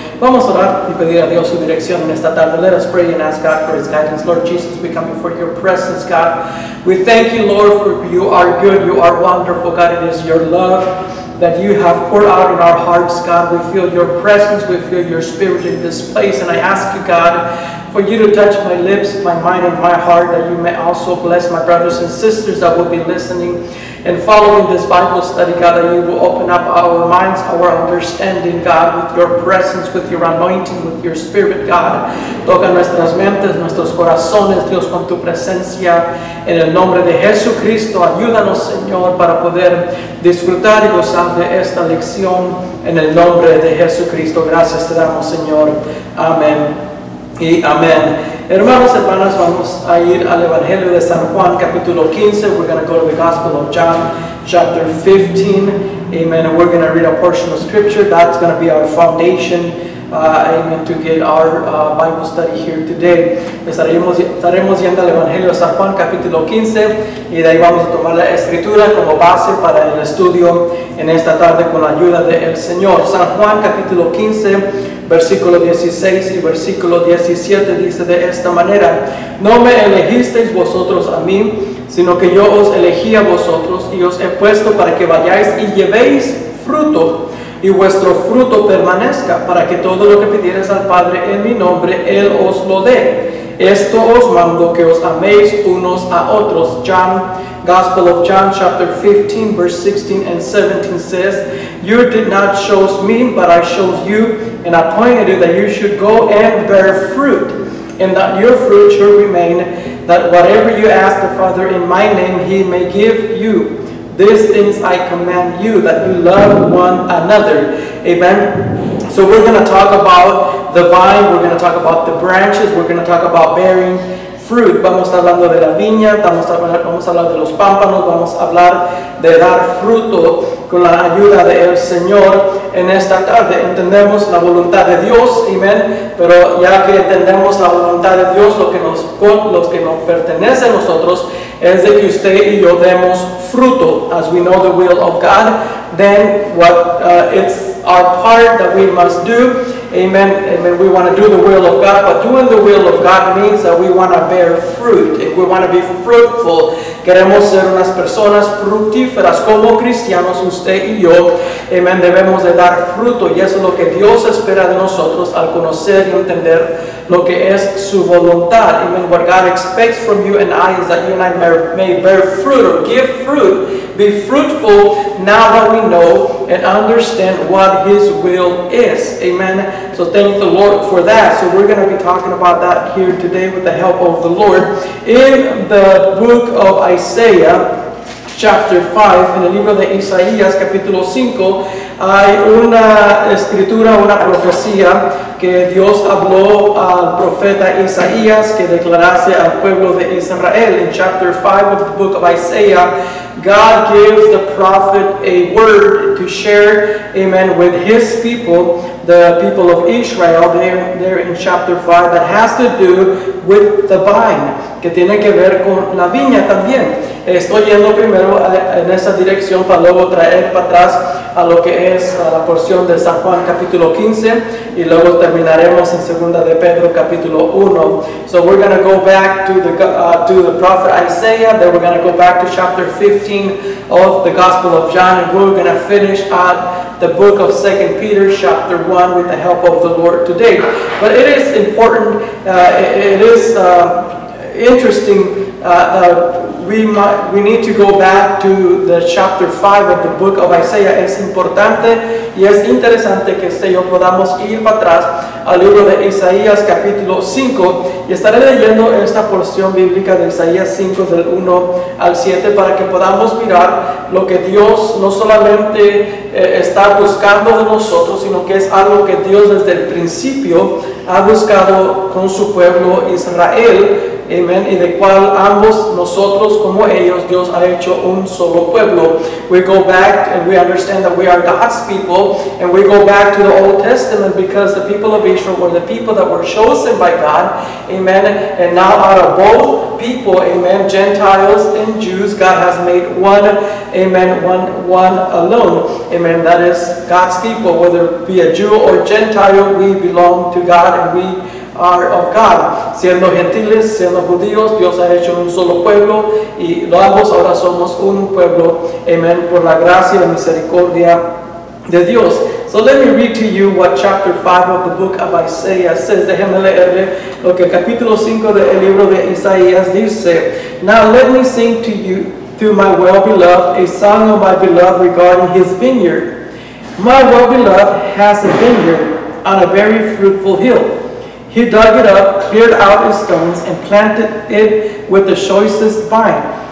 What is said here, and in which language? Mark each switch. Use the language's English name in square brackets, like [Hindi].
[Spanish] Vamos a orar y pedir a Dios su dirección en esta tarde. [English] Let us pray and ask God for His guidance. Lord Jesus, we come before your presence, God. We thank you, Lord, for you are good, you are wonderful, God. It is your love that you have poured out in our hearts, God. We feel your presence, we feel your spirit in this place, and I ask you, God, for you to touch my lips, my mind, and my heart, that you may also bless my brothers and sisters that will be listening and following this Bible study, God, that you will open up our minds, our understanding, God, with your presence, with your anointing, with your spirit, God. [Spanish] Toca nuestras mentes, nuestros corazones, Dios, con tu presencia. En el nombre de Jesucristo, ayúdanos, Señor, para poder disfrutar y gozar de esta lección. En el nombre de Jesucristo, gracias te damos, Señor. Amén y amén. Hermanos, hermanas, vamos a ir al Evangelio de San Juan, capítulo 15. [English] We're going to go to the Gospel of John, chapter 15. Amen. And we're going to read a portion of Scripture. That's going to be our foundation. Amen. To get our Bible study here today. [Spanish] Estaremos yendo al Evangelio de San Juan, capítulo 15. Y de ahí vamos a tomar la Escritura como base para el estudio en esta tarde con la ayuda del Señor. San Juan, capítulo 15. Versículo 16 y versículo 17 dice de esta manera: No me elegisteis vosotros a mí, sino que yo os elegí a vosotros y os he puesto para que vayáis y llevéis fruto, y vuestro fruto permanezca, para que todo lo que pidiereis al Padre en mi nombre, Él os lo dé. Esto os mando, que os améis unos a otros. [English] Gospel of John, chapter 15, verse 16 and 17 says, You did not choose me, but I chose you, and appointed you that you should go and bear fruit, and that your fruit should remain, that whatever you ask the Father in my name, He may give you. These things I command you, that you love one another. Amen. So we're going to talk about the vine, we're going to talk about the branches, we're going to talk about bearing fruit. [Spanish] Vamos a estar hablando de la viña, vamos a hablar de los pámpanos, vamos a hablar de dar fruto con la ayuda del Señor en esta tarde. Entendemos la voluntad de Dios, amén, pero ya que entendemos la voluntad de Dios, lo que nos pertenece a nosotros es de que usted y yo demos fruto. [English] As we know the will of God, then it's our part that we must do. Amen. Amen. We want to do the will of God, but doing the will of God means that we want to bear fruit. If we want to be fruitful, [Spanish] queremos ser unas personas fructíferas como cristianos, usted y yo. Amen. Debemos de dar fruto, y eso es lo que Dios espera de nosotros al conocer y entender lo que es su voluntad. Amen. [English] What God expects from you and I is that you and I may bear fruit or give fruit. Be fruitful now that we know and understand what His will is. Amen. So thank the Lord for that. So we're going to be talking about that here today with the help of the Lord. In the book of Isaiah, chapter 5, [Spanish] en el libro de Isaías, capítulo 5, hay una escritura, una profecía que Dios habló al profeta Isaías que declarase al pueblo de Israel. [English] In chapter 5 of the book of Isaiah, God gives the prophet a word to share, amen, with his people, the people of Israel, there in chapter 5, that has to do with the vine, [Spanish] que tiene que ver con la viña también. Estoy yendo primero en esa dirección para luego traer para atrás a lo que es la porción de San Juan capítulo 15 y luego terminaremos en segunda de Pedro capítulo 1. [English] So we're going to go back to the prophet Isaiah, then we're going to go back to chapter 15 of the Gospel of John, and we're going to finish at the book of 2 Peter chapter 1 with the help of the Lord today. But it is important, it is interesting that we need to go back to the chapter 5 of the book of Isaiah. [Spanish] Es importante y es interesante que yo podamos ir para atrás al libro de Isaías capítulo 5 y estaré leyendo esta porción bíblica de Isaías 5 del 1 al 7 para que podamos mirar lo que Dios no solamente está buscando de nosotros, sino que es algo que Dios desde el principio ha buscado con su pueblo Israel. Amen. Y de cual ambos nosotros como ellos, Dios ha hecho un solo pueblo. [English] We go back and we understand that we are God's people, and we go back to the Old Testament because the people of Israel were the people that were chosen by God. Amen. And now out of both people, amen, Gentiles and Jews, God has made one, amen, one alone. Amen. That is God's people. Whether it be a Jew or Gentile, we belong to God and we are of God. [Spanish] Siendo gentiles, siendo judíos, Dios ha hecho un solo pueblo y ambos ahora somos un pueblo. Amen. Por la gracia y la misericordia de Dios. [English] So let me read to you what chapter 5 of the book of Isaiah says. [Spanish] Déjenme leerle lo que el capítulo 5 del libro de Isaías dice. [English] Now let me sing to you, to my well-beloved, a song of my beloved regarding his vineyard. My well-beloved has a vineyard on a very fruitful hill. He dug it up, cleared out its stones, and planted it with the choicest vine.